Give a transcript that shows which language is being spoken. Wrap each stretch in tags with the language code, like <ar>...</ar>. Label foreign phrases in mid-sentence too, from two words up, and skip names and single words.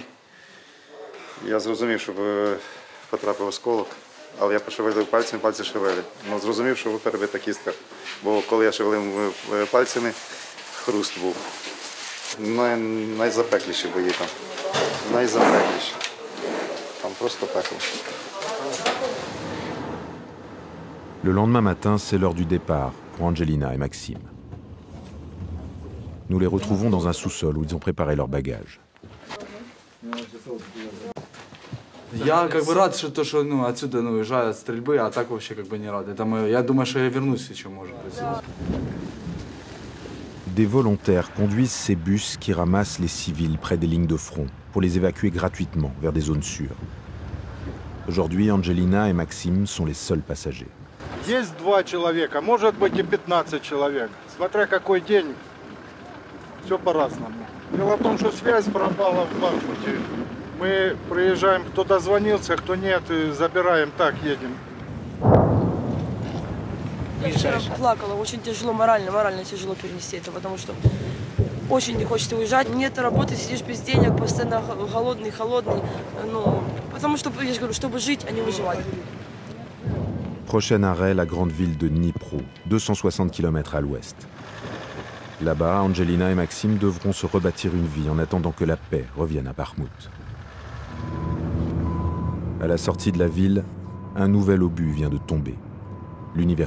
<uk>Я зрозумів, що потрапив осколок, але я пошевелив пальцями, пальці шевелять. Ну, зрозумів, що перебита кістка. Бо коли я шевелив пальцями, хруст був. Найзапекліші бої там. Найзапекліші. Там просто пекло.</uk> <fr>Le lendemain matin, c'est l'heure du départ pour Angelina et Maxime. Nous les retrouvons dans un sous-sol où ils ont préparé leurs bagages.</fr> <ru>Я рад, что отсюда уезжаю от стрельбы, а так вообще не рад. Я думаю, что я вернусь еще, может быть.</ru> <fr>Des volontaires conduisent ces bus qui ramassent les civils près des lignes de front pour les évacuer gratuitement vers des zones sûres. Aujourd'hui, Angelina et Maxime sont les seuls passagers.</fr> <ru>Есть 2 человека, может быть и 15 человек. Смотря какой день, все по-разному. Дело в том, что связь пропала в Бахмуте. Мы приезжаем, кто дозвонился, кто нет, забираем, так едем. Я вчера плакала, очень тяжело, морально тяжело перенести это, потому что очень не хочется уезжать. Нет работы, сидишь без денег, постоянно голодный, холодный. Потому что, я же говорю, чтобы жить, а не выживать.</ru> <fr>Prochain arrêt, la grande ville de Dnipro, 260 km à l'ouest. Là-bas, Angelina et Maxime devront se rebâtir une vie en attendant que la paix revienne à Bakhmout. À la sortie de la ville, un nouvel obus vient de tomber.</fr>